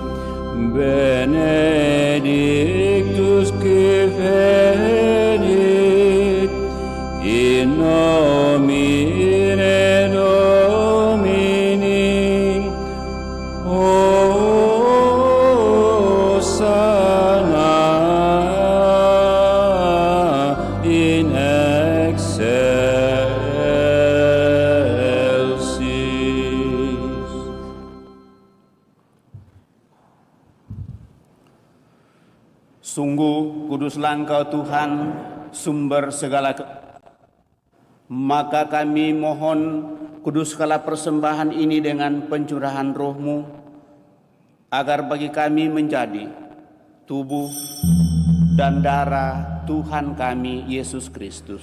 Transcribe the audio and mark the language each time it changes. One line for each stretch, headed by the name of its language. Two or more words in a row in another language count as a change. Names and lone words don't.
Latin: benedictus qui venit in nomine Domini, Hosanna in excelsis.
Indonesian: Sungguh kuduslah Engkau Tuhan, sumber segala maka kami mohon kuduskanlah persembahan ini dengan pencurahan roh-Mu, agar bagi kami menjadi tubuh dan darah Tuhan kami Yesus Kristus.